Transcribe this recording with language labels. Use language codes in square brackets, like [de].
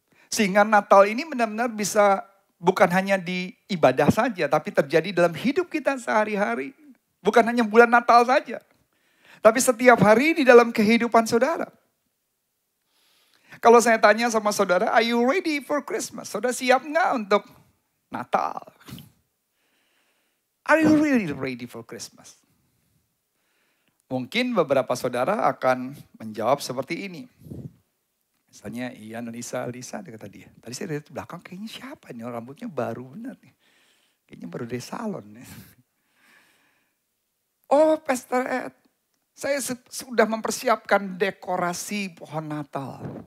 [id] Sehingga Natal ini benar-benar bisa bukan hanya di ibadah saja, tapi terjadi dalam hidup kita sehari-hari. Bukan hanya bulan Natal saja, tapi setiap hari di dalam kehidupan saudara. Kalau saya tanya sama saudara, [en] are you ready for Christmas? [id] Saudara siap nggak untuk Natal? [en] Are you really ready for Christmas? [id] Mungkin beberapa saudara akan menjawab seperti ini. Misalnya Ian dan Lisa dia kata dia. Tadi saya lihat di belakang kayaknya siapa nih, rambutnya baru benar nih. Kayaknya baru dari salon nih. Oh Pastor Ed, saya sudah mempersiapkan dekorasi pohon Natal.